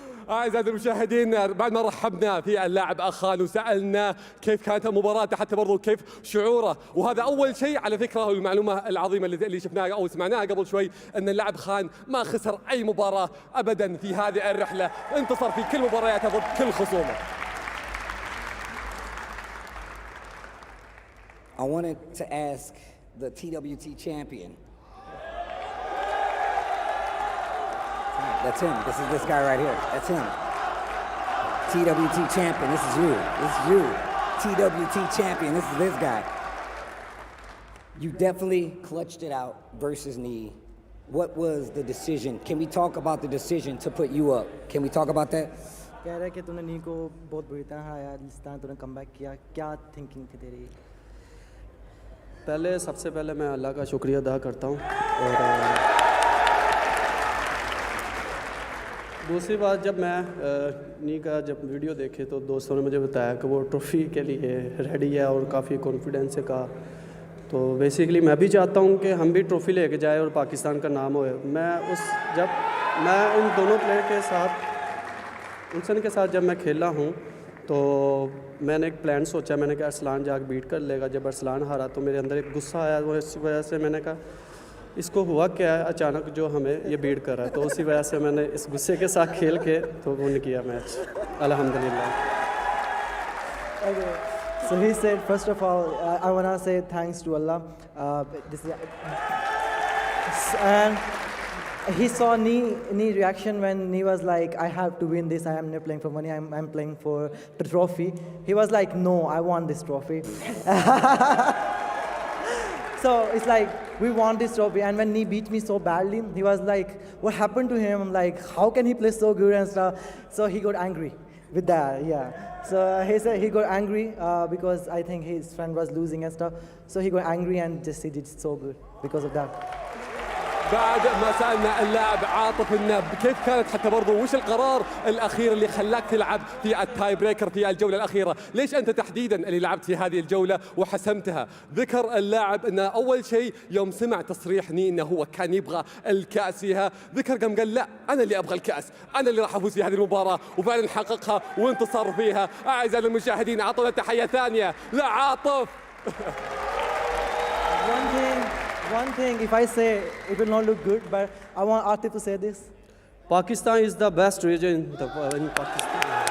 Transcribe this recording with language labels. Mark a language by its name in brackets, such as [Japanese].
[Arabic] أعزائي المشاهدين بعد ما رحبنا في اللاعب أخان وسألنا كيف كانت مباراته حتى برضو كيف شعوره، وهذا أول شيء على فكرة. المعلومة العظيمة اللي شفناها أو سمعناها قبل شوي أن اللاعب خان ما خسر أي مباراة أبدا في هذه الرحلة، انتصر في كل مبارياته ضد كل خصومه. [English] I wanted to ask the TWT champion. That's him. This is this guy right here. That's him. TWT champion. This is you. This is you. TWT champion. This is this guy. You definitely clutched it out versus knee. What was the decision? Can we talk about the decision to put you up? Can we talk about that? [Hindi] कह रहा है कि तूने नी को बहुत बुरी तरह हराया, जिस तरह तूने कमबैक किया, क्या थिंकिंग थी तेरी? पहले सबसे पहले मैं अल्लाह का शुक्रिया अदा करता हूँ, और दूसरी बात जब मैं नी का जब वीडियो देखे तो दोस्तों ने मुझे बताया कि वो ट्रॉफ़ी के लिए रेडी है और काफ़ी कॉन्फिडेंस से कहा। तो बेसिकली मैं भी चाहता हूँ कि हम भी ट्रॉफ़ी लेके जाए और पाकिस्तान का नाम होए। जब मैं उन दोनों प्लेयर के साथ उनसे के साथ जब मैं खेला हूँ तो मैंने एक प्लान सोचा। मैंने कहा अरसलान जाके बीट कर लेगा। जब अरसलान हारा तो मेरे अंदर एक गुस्सा आया। वो इस वजह से मैंने कहा इसको हुआ क्या है अचानक जो हमें ये बीट कर रहा है। तो उसी वजह से मैंने इस गुस्से के साथ खेल के तो विन किया मैच, अल्हम्दुलिल्लाह। [English] Okay. So he said, first of all, I want to say thanks to Allah. And he saw knee reaction when he was like, I have to win this. I am not playing for money. I'm playing for the trophy. He was like, no, I want this trophy. So it's like, we want this trophy. And when he beat me so badly, he was like, what happened to him? I'm like, how can he play so good and stuff? So he got angry with that, yeah. So he said he got angry because I think his friend was losing and stuff. So he got angry and just he did so good because of that. [Arabic] بعد ما سألنا اللاعب عاطف إنه كيف كانت حتى برضو وش القرار الأخير اللي خلاك تلعب في التاي بريكر في الجولة الأخيرة؟ ليش أنت تحديداً اللي لعبت في هذه الجولة وحسمتها؟ ذكر اللاعب إنه أول شيء يوم سمع تصريح ني إنه هو كان يبغى الكأس فيها، ذكر قال لا أنا اللي أبغى الكأس، أنا اللي راح أفوز في هذه المباراة، وفعلاً حققها وانتصر فيها. أعزائي المشاهدين أعطونا تحية ثانية لعاطف. [English] One thing, if I say, it will not look good, but I want Atif to say this. Pakistan is the best region in Pakistan.